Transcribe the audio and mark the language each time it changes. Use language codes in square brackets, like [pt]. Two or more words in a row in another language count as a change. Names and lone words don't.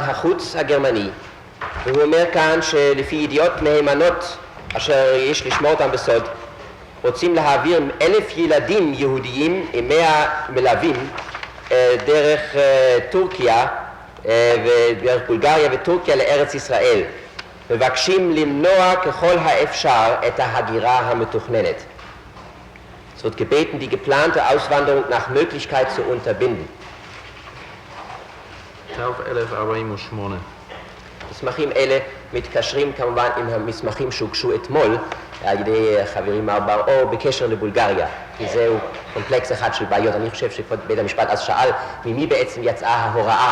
[he] החוץ הגרמני, והוא אומר כאן שלפי ידיעות מהימנות אשר יש לשמור אותם בסוד, רוצים להעביר 1,000 ילדים יהודיים עם 100 מלווים דרך טורקיה ודרך בולגריה וטורקיה לארץ ישראל, מבקשים למנוע ככל האפשר את ההגירה המתוכננת. [de] Es wird gebeten, die geplante Auswanderung nach Möglichkeit zu unterbinden. [he] תו 1048. מסמכים אלה מתקשרים כמובן עם המסמכים שהוגשו אתמול על ידי חברי מר בר-אור בקשר לבולגריה, כי זהו קומפלקס אחד של בעיות. אני חושב שכבוד בית המשפט אז שאל ממי בעצם יצאה ההוראה.